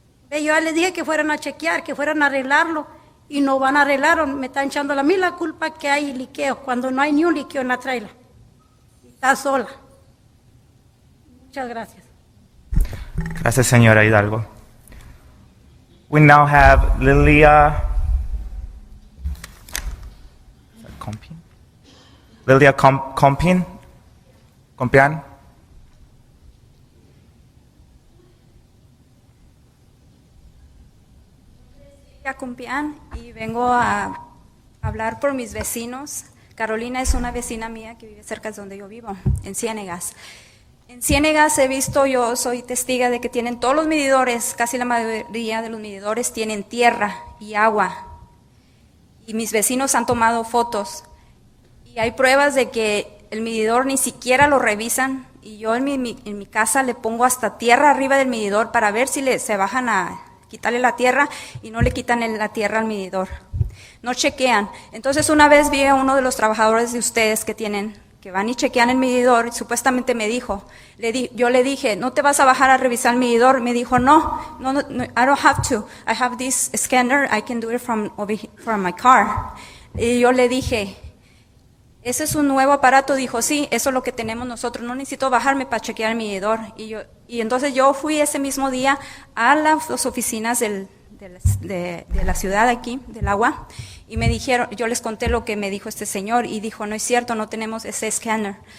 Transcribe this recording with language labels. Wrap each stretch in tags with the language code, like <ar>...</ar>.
<es>Yo ya les dije que fueran a chequear, que fueran a arreglarlo, y no van a arreglarlo. Me están echando a mí la culpa que hay liqueo, cuando no hay ni un liqueo en la traila. Está sola. Muchas gracias. Gracias, señora Hidalgo.</es> <en>We now have Lilia Compin. Lilia Compin. Compian.</en> <es>Compián, y vengo a hablar por mis vecinos. Carolina es una vecina mía que vive cerca de donde yo vivo, en Ciénegas. En Ciénegas he visto, yo soy testiga de que tienen todos los medidores, casi la mayoría de los medidores tienen tierra y agua. Y mis vecinos han tomado fotos. Y hay pruebas de que el medidor ni siquiera lo revisan. Y yo en mi casa le pongo hasta tierra arriba del medidor para ver si se bajan a quitarle la tierra, y no le quitan la tierra al medidor. No chequean. Entonces una vez vi a uno de los trabajadores de ustedes que van y chequean el medidor, y supuestamente me dijo, yo le dije, ¿no te vas a bajar a revisar el medidor? Me dijo, no,</es> <en>I don't have to. I have this scanner, I can do it from my car.</en> <es>Y yo le dije, ¿ese es un nuevo aparato? Dijo, sí, eso es lo que tenemos nosotros, no necesito bajarme para chequear el medidor. Y entonces yo fui ese mismo día a las oficinas de la ciudad aquí, del agua, y me dijeron, yo les conté lo que me dijo este señor, y dijo, no es cierto, no tenemos ese escáner.</es>